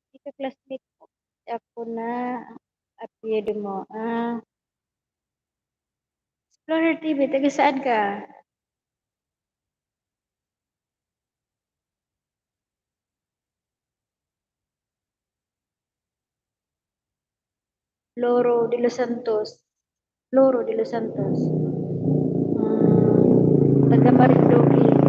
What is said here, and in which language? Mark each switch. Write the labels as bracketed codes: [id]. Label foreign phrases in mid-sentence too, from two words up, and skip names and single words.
[tl] ka-classmate ko. Ako na apelyido mo. Explorer TV, taga saan ka? Loro de los Santos. Loro de los Santos. Taga Marindoque.